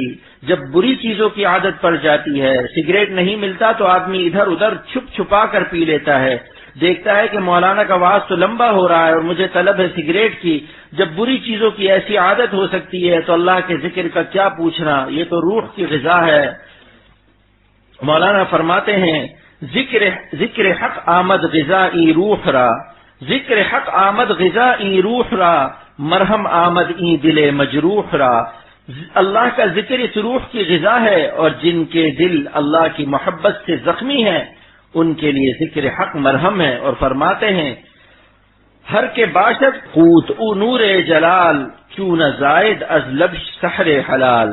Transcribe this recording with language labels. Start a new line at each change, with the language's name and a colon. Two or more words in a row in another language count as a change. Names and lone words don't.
Urdu: جب بری چیزوں کی عادت پڑ جاتی ہے، سگریٹ نہیں ملتا تو آدمی ادھر ادھر چھپ چھپا کر پی لیتا ہے، دیکھتا ہے کہ مولانا کا وعظ تو لمبا ہو رہا ہے اور مجھے طلب ہے سگریٹ کی۔ جب بری چیزوں کی ایسی عادت ہو سکتی ہے تو اللہ کے ذکر کا کیا پوچھنا، یہ تو روح کی غذا ہے۔ مولانا فرماتے ہیں،
Persian: ذکر حق آمد غذائی روح را، ذکر حق آمد غذائی روح را، مرہم آمد ای دل مجروح را۔
Urdu: اللہ کا ذکر اس روح کی غذا ہے، اور جن کے دل اللہ کی محبت سے زخمی ہیں ان کے لیے ذکر حق مرہم ہے۔ اور فرماتے ہیں،
Persian: ہر کے باشد قوت او نور جلال، کیوں نہ زائد از لب سحر حلال۔